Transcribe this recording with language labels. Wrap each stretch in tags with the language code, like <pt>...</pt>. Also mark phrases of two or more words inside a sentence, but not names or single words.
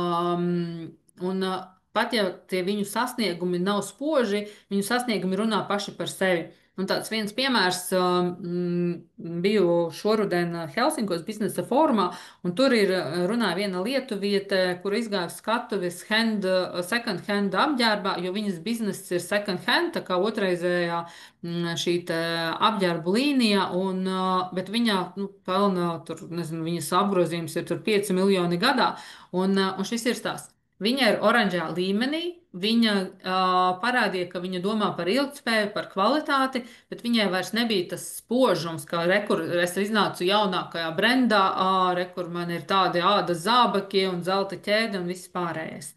<lv>Un pat ja tie viņu sasniegumi nav spoži, viņu sasniegumi runā paši par sevi. Un tāds viens piemērs biju šoruden Helsinkos biznesa formā, un tur ir runāja viena lietuviete, kur izgāja skatuves</lv> <en>second hand</en> <lv>apģērbā, jo viņas bizness ir</lv> <en>second hand,</en> <lv>tā kā otraizējā šī apģērba līnija, bet viņa nu, pelna, tur, nezinu, viņas apgrozījums ir tur 5 miljoni gadā, un šis ir stāsts. Viņa ir oranžā līmenī, viņa parādīja, ka viņa domā par ilgtspēju, par kvalitāti, bet viņai vairs nebija tas spožums, kā rekur, es iznācu jaunākajā brendā, rekur man ir tādi ādas zābakie un zelta ķēde un viss pārējais.</lv>